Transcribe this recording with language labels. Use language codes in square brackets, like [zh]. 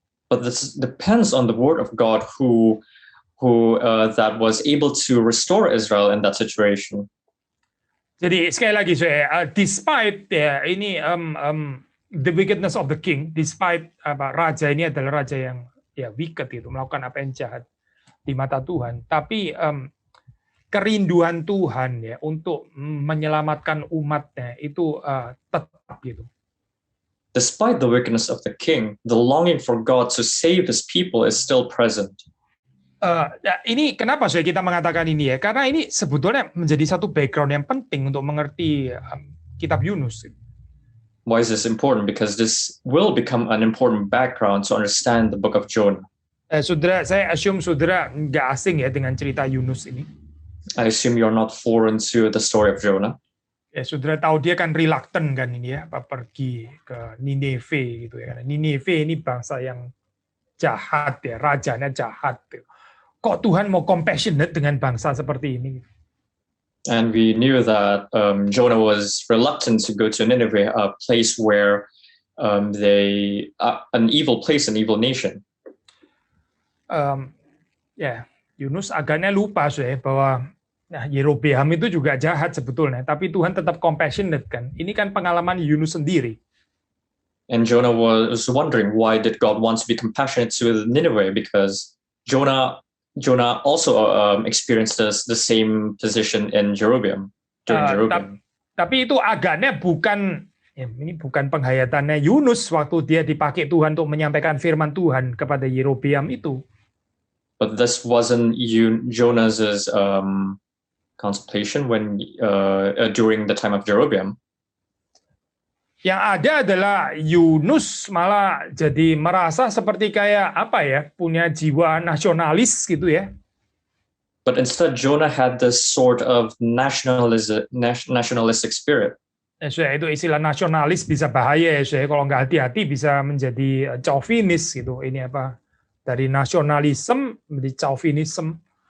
[en] But this depends on the word of God who that was able to restore Israel in that situation. [id] Jadi sekali lagi despite ya ini [en] the wickedness of the king, [id] despite raja ini adalah raja yang ya wicked itu, melakukan apa yang jahat di mata Tuhan, tapi kerinduan Tuhan ya untuk menyelamatkan umatnya itu tetap gitu. [en] Despite the wickedness of the king, the longing for God to save his people is still present. [id] Ini kenapa kita mengatakan ini ya? Karena ini sebetulnya menjadi satu background yang penting untuk mengerti kitab Yunus. [en] Why is this important? Because this will become an important background to understand the book of Jonah. [id] Saudara, saya assume saudara nggak asing ya dengan cerita Yunus ini. [en] I assume you're not foreign to the story of Jonah. [id] Ya, saudara tahu dia kan reluctant kan ini ya, pergi ke Nineve gitu ya. Nineve ini bangsa yang jahat ya, rajanya jahat. Kok Tuhan mau compassionate dengan bangsa seperti ini? [en] And we knew that Jonah was reluctant to go to Nineveh, a place where an evil place, an evil nation. [id] Yunus agaknya lupa bahwa Yerobeam itu juga jahat sebetulnya, tapi Tuhan tetap compassionate kan. Ini kan pengalaman Yunus sendiri. [en] And Jonah was wondering, why did God want to be compassionate to Nineveh? Because Jonah also experienced the same position in Jeroboam. [id] Tapi itu agaknya ini bukan penghayatannya Yunus waktu dia dipakai Tuhan untuk menyampaikan firman Tuhan kepada Yerobeam itu. [en] But this wasn't Jonah's contemplation when during the time of Jeroboam. [id] Yang ada adalah Yunus malah jadi merasa seperti kayak punya jiwa nasionalis gitu ya. [en] But instead Jonah had this sort of nationalistic spirit. [id] Itu istilah nasionalis bisa bahaya ya, kalau nggak hati-hati bisa menjadi chauvinis gitu. Ini dari nasionalisme menjadi chauvinism.